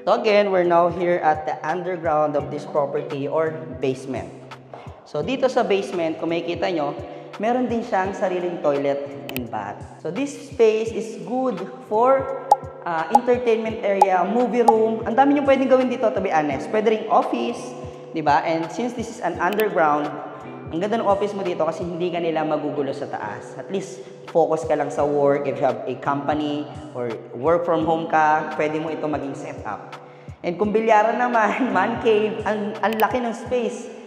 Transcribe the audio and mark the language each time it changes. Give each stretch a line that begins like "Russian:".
English: So again, we're now here at the underground of this property or basement.
Filipino: So, dito sa basement, kung makikita nyo, meron din siyang sariling toilet and bath.
English: So, this space is good for entertainment area, movie room.
Filipino: Ang dami nyo pwedeng gawin dito,
English: to be honest.
Filipino: Pwede ring office, di ba?
English: And since this is an underground,
Filipino: ang ganda ng office mo dito kasi hindi ka nila magugulo sa taas. At least, focus ka lang sa work.
English: If you have a company or work from home ka,
Filipino: pwede mo ito maging setup. And kung bilyaran naman, man cave, ang laki ng space.